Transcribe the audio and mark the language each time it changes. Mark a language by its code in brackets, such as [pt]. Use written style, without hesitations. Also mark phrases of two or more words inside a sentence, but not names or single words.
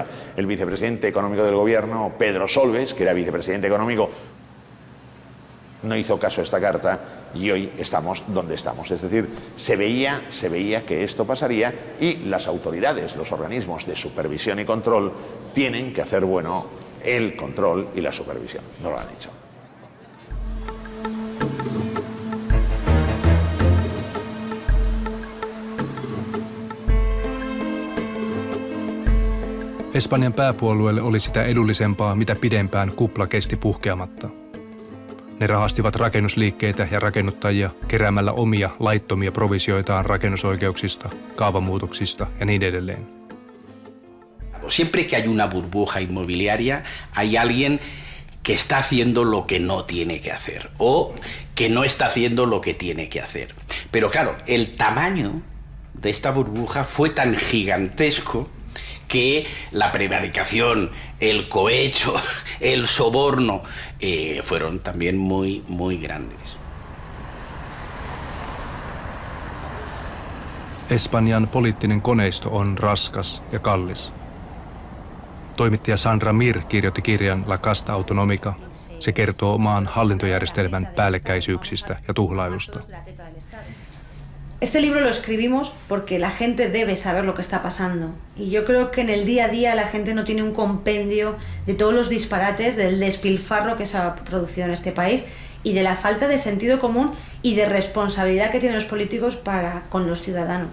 [es] El vicepresidente económico del gobierno, Pedro Solbes, que era vicepresidente económico, no hizo caso a esta carta y hoy estamos donde estamos. Es decir, se veía que esto pasaría y las autoridades, los organismos de supervisión y control tienen que hacer bueno el control y la supervisión. No lo han hecho. [fi] Espanjan pääpuolueelle oli sitä edullisempaa, mitä pidempään kupla kesti puhkeamatta. Ne rahastivat rakennusliikkeitä ja rakennuttajia keräämällä omia laittomia provisioitaan rakennusoikeuksista, kaavamuutoksista ja niin edelleen. [es] Siempre que hay una burbuja inmobiliaria, hay alguien que está haciendo lo que no tiene que hacer o que no está haciendo lo que tiene que hacer. Pero claro, el tamaño de esta burbuja fue tan gigantesco que la prevaricación, el cohecho, el soborno fueron también muy, muy grandes. [fi] Espanjan poliittinen koneisto on raskas ja kallis. Toimittaja Sandra Mir kirjoitti kirjan La Casta Autonómica. Se kertoo maan hallintojärjestelmän päällekkäisyyksistä ja tuhlailusta. [es] Este libro lo escribimos porque la gente debe saber lo que está pasando. Y yo creo que en el día a día la gente no tiene un compendio de todos los disparates, del despilfarro que se ha producido en este país y de la falta de sentido común y de responsabilidad que tienen los políticos para con los ciudadanos.